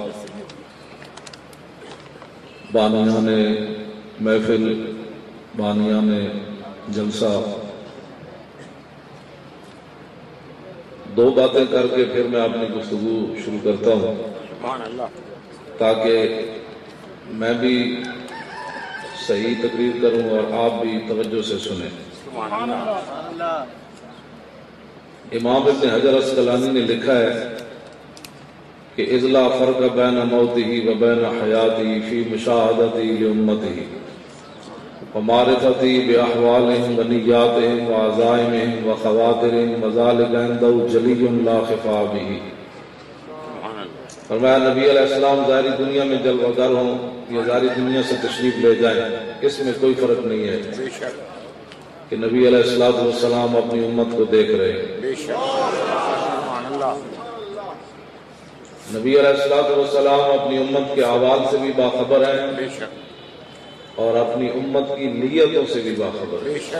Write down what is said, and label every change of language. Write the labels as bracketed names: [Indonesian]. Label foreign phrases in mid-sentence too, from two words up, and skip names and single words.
[Urdu] بانیان محفل بانیان جلسہ دو باتیں کر کے پھر میں اپنی گفتگو شروع کرتا ہوں تاکہ میں بھی صحیح تقریر کروں اور آپ بھی توجہ سے سنیں. امام ابن حجر اسقلانی نے لکھا ہے کہ [Arabic] اذ لا فرق بین موتہ و بین حیاتہ فی مشاہدتہ لامتہ ومعرفتہ باحوالہم ونیاتہم وعزائمہم وخواطرہم وذلک عنده جلی لا خفا بہ. [Urdu] فرمایا نبی [Arabic] علیہ السلام [Urdu] ظاہری دنیا میں جلوہ گر ہوں یا ظاہری دنیا سے تشریف لے جائیں اس میں کوئی فرق نہیں ہے کہ نبی علیہ السلام اپنی امت کو دیکھ رہے ہیں. نبی [Arabic] علیہ السلام [Urdu] اپنی امت کے احوال سے بھی باخبر ہیں اور اپنی امت کی نیتوں سے بھی باخبر ہیں.